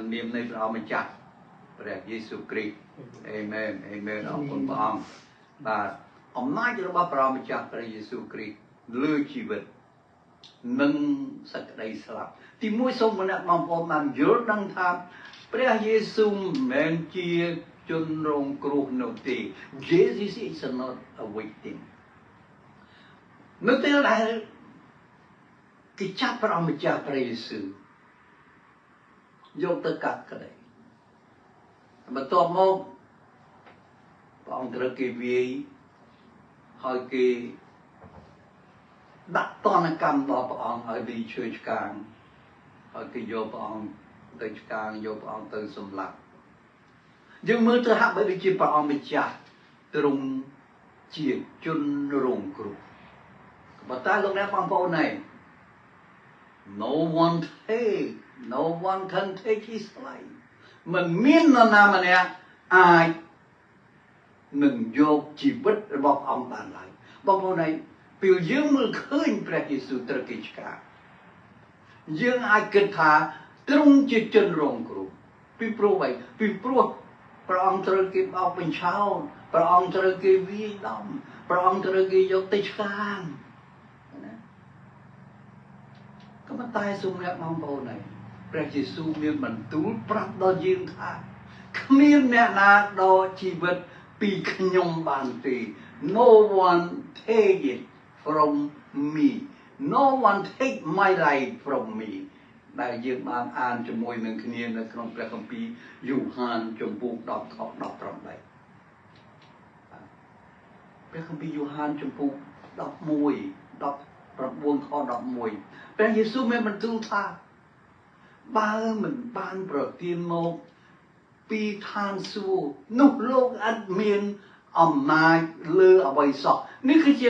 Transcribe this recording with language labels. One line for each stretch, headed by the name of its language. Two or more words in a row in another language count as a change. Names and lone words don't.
Khmer: នាមនៃព្រះអម្ចាស់ព្រះយេស៊ូវគ្រីស្ទអេមែនអេមែនអរគុណព្រះអង្គបាទអំណាច របស់ព្រះម្ចាស់ព្រះយេស៊ូវគ្រីស្ទលើជីវិតនិងសេចក្តីស្លាប់ទី1សូម អ្នកបងប្អូនបានយល់ដឹងថាព្រះយេស៊ូវមិនមែនជាជនរងគ្រោះនោះទេ
English: Jesus is not a victim
Khmer: នៅពេលដែលគេចាប់ព្រះម្ចាស់ព្រះយេស៊ូវយកទៅកាត់ក្តីបន្ទាប់មកព្រះអង្គត្រូវគេវាយហើយគេ ដាក់ទណ្ឌកម្មដល់ព្រះអង្គឲ្យđiឈើឆ្កាងហើយគេយកព្រះអង្គទៅឆ្កាងយកព្រះអង្គទៅសម្លាប់យើងមើលទៅហាក់បីដូចជាព្រះអង្គម្ចាស់ទ្រង់ជាជនរងគ្រោះប៉ុន្តែលោកអ្នកបងប្អូនឯង no
English: one can take his life
Khmer: មិនមាននរណាម្នាក់អាចនឹងយកជីវិតរបស់អង្គបានឡើយបងប្អូនឯងពេលយើងមើលឃើញព្រះយេស៊ូវត្រូវគេឆ្កាងយើងអាចគិតថាទ្រង់ជាជនរងគ្រោះពីព្រោះអ្វីពីព្រោះព្រះអង្គត្រូវគេបោកបញ្ឆោតព្រះអង្គត្រូវគេវាយដំព្រះអង្គត្រូវគេយកទៅឆ្កាងណា ក៏ប៉ុន្តែសូមអ្នកបងប្អូនឯងព្រះយេស៊ូវមានបន្ទូលប្រាប់ដល់យើងថាគ្មានអ្នកណាដកជីវិតពីខ្ញុំបានទេ
English: No one take it from me No one take my life from me
Khmer: ដែលយើងបានអានជាមួយនឹងគ្នានៅក្នុងព្រះគម្ពីរយូហានជំពូក10ខ18 ព្រះគម្ពីរយូហានជំពូក11 19ខ11ព្រះយេស៊ូវមានបន្ទូលថាបើមិនបានប្រទានមកពីឋានសួគ៌នោះលោកអត់មានអំណាចលើអ្វីសោះនេះគឺជា